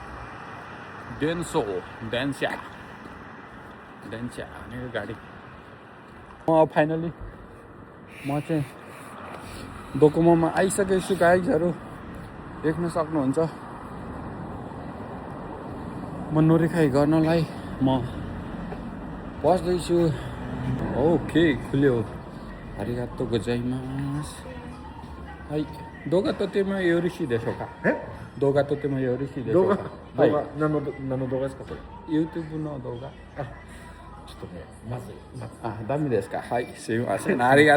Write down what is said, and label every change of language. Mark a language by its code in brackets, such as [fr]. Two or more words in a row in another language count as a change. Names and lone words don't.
[ne] डेन्स्या भनेको गाडी फाइनली म चाहिँ डोकोमोमा आइसकेको छु गाइजहरू देख्न सक्नुहुन्छ म नोरिखाइ गर्नलाई म बस्दैछु ओके खुल्यो [ja] ありがとうございます はい 動画撮ってもよろしいですか 動画撮ってもよろしいですかなんの動画ですかそれ YouTube の動画ちょっとねまずダメですかはいすいませんありがとう